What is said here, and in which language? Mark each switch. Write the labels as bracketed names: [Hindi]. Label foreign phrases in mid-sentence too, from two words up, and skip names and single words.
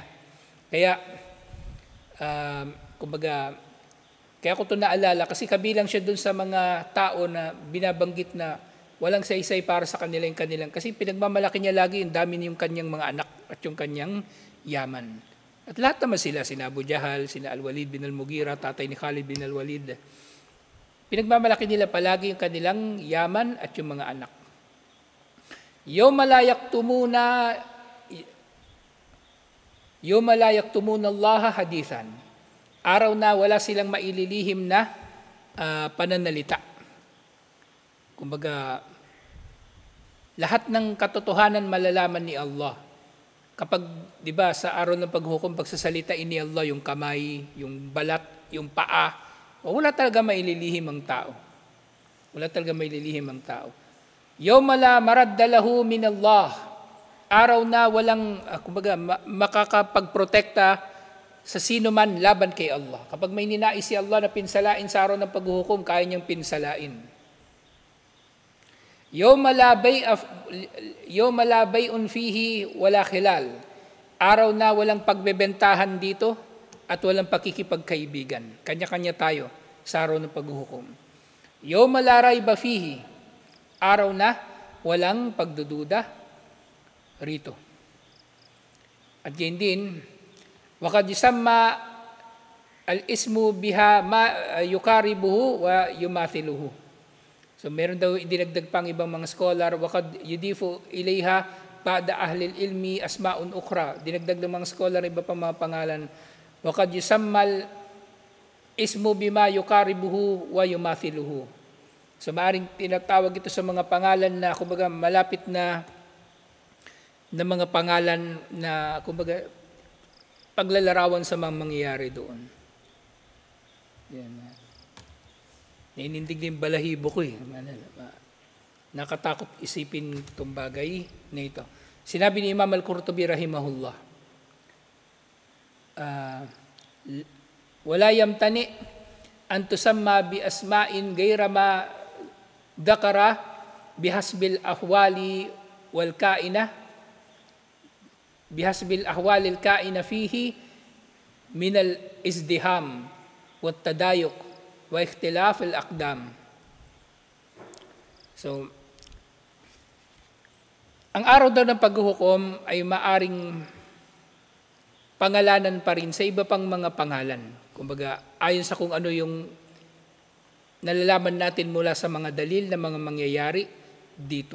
[Filipino] Kaya kaya ko ito naalala kasi kabilang siya doon sa mga tao na binabanggit na walang saysay para sa kanilang kasi pinagmamalaki niya lagi yung dami yung kanyang mga anak at yung kanyang yaman. At lahat naman sila, sina Abu Jahal, sina Al-Walid bin Al-Mughira, tatay ni Khalid bin Al-Walid. Pinagmamalaki nila palagi yung kanilang yaman at yung mga anak. [Arabic] يوم لا يكتمون الله حديثا. [Filipino] Araw na wala silang maililihim na pananalita. Kumbaga, lahat ng katotohanan malalaman ni Allah. Kapag, di ba, sa araw ng paghukom, pagsasalitain ni Allah yung kamay, yung balat, yung paa, wala talaga maililihim ang tao. Wala talaga maililihim ang tao. [Arabic] يوم لا مرد له من الله. [Filipino] Araw na walang makakapagprotekta sa sino man laban kay Allah. Kapag may ninais si Allah na pinsalain sa araw ng paghuhukom, kaya niyang pinsalain. [Arabic] يوم لا بيع فيه ولا خلال. [Filipino] Araw na walang pagbebentahan dito at walang pakikipagkaibigan. Kanya-kanya tayo sa araw ng paghuhukom. [Arabic] يوم لا ريب فيه. [Filipino] Araw na walang pagdududa rito. At yun din, [Arabic] وَقَدْ يُسَمَّى الْإِسْمُ بِهَا مَا يُقَارِبُهُ وَيُمَاثِلُهُ. [Filipino] So meron daw idinagdag pang ibang mga scholar, [Arabic] وَقَدْ يُضِيفُ إِلَيْهَا بَعْدَ أَهْلِ الْإِلْمِ أَسْمَاءٌ أُخْرَى. [Filipino] Dinagdag ng mga scholar iba pang mga pangalan. [Arabic] وَقَدْ يُسَمَّى الْإِسْمُ بِمَا يُقَارِبُهُ وَيُمَاثِلُهُ. [Filipino] So maaaring tinatawag ito sa mga pangalan na kumbaga malapit na mga pangalan na kumbaga paglalarawan sa mga mangyayari doon. Yan. Nainindig din balahibo ko eh. Nakatakot isipin itong bagay na ito. Sinabi ni Imam Al-Qurtubi [Arabic] رحمه الله ولا يمتنع أن تسمى بأسماء غير ما ذكر بحسب الأحوال والكائنة بحسب الأحوال الكائنة فيه من الازدحام والتضايق واختلاف الأقدام. [Filipino] So, ang araw daw ng paghuhukom ay maaring pangalanan pa rin sa iba pang mga pangalan. Kumbaga, ayon sa kung ano yung nalalaman natin mula sa mga dalil na mga mangyayari dito.